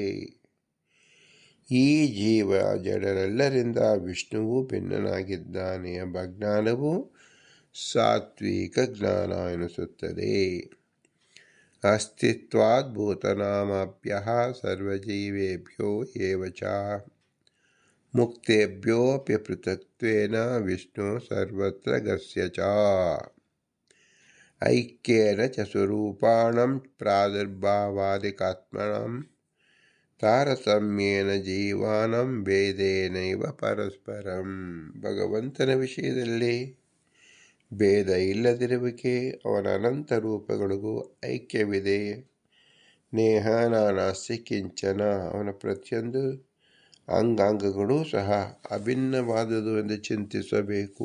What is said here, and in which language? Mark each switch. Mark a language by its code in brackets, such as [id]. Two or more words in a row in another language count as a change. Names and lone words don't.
[kn] ಈ ಜೀವ ಜಡರೆಲ್ಲರಿಂದ ವಿಷ್ಣುವು ಭಿನ್ನನಾಗಿದ್ದಾನೆ ಎಂಬ ಜ್ಞಾನವು ಸಾತ್ವಿಕ ಜ್ಞಾನ ಎನಿಸುತ್ತದೆ. [sa] ಅಸ್ತಿತ್ವಾದ್ಭೂತನಾಮಾಪ್ಯಃ ಸರ್ವಜೀವೇಭ್ಯೋ ಏವ ಚ ಮುಕ್ತೇಭ್ಯೋऽಪಿ ಪೃಥಕ್ತ್ವೇನ ವಿಷ್ಣು ಸರ್ವತ್ರ ಗಸ್ಯ ಚ ಐಕ್ಯೇನ ಚ ಸ್ವರೂಪಾಣಂ ಪ್ರಾದುರ್ಭಾವಾದಿಕಾತ್ಮನಂ ತಾರತಮ್ಯೇನ ಜೀವಾನಂ ಭೇದೇನೈವ ಪರಸ್ಪರಂ. [kn] ಭಗವಂತನ ವಿಷಯದಲ್ಲಿ ಭೇದ ಇಲ್ಲದಿರುವಿಕೆ, ಅವನ ಅನಂತ ರೂಪಗಳಿಗೂ ಐಕ್ಯವಿದೆ. [sa] ನೇಹ ನಾನಾಸ್ತಿ ಕಿಂಚನ, [kn] ಅವನ ಪ್ರತಿಯೊಂದು ಅಂಗಾಂಗಗಳೂ ಸಹ ಅಭಿನ್ನವಾದುದು ಎಂದು ಚಿಂತಿಸಬೇಕು.